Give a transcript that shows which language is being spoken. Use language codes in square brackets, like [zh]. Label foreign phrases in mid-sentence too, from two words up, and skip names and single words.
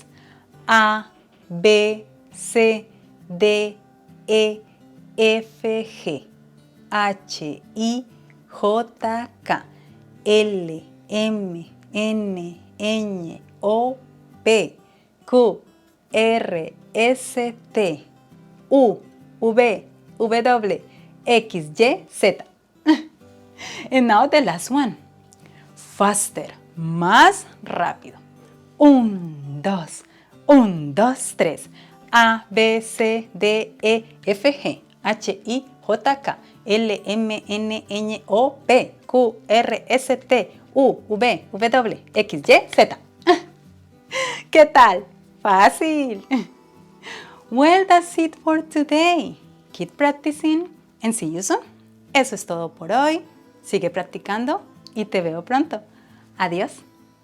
[es] A, B, C, D, E, F, G, H, I, J, K, L, M, N, Ñ, O, P, Q, R, S, T, U, V, W, X, Y, Z. [en] And now the last one. Faster, [es] más rápido. 1, 2, 1, 2, 3. A, B, C, D, E, F, G, H, I, J, K, L, M, N, Ñ, O, P, Q, R, S, T, U, V, W, X, Y, Z. ¿Qué tal? Fácil. [en] Well, that's it for today. Keep practicing and see you soon. [es] Eso es todo por hoy. Sigue practicando y te veo pronto. Adiós.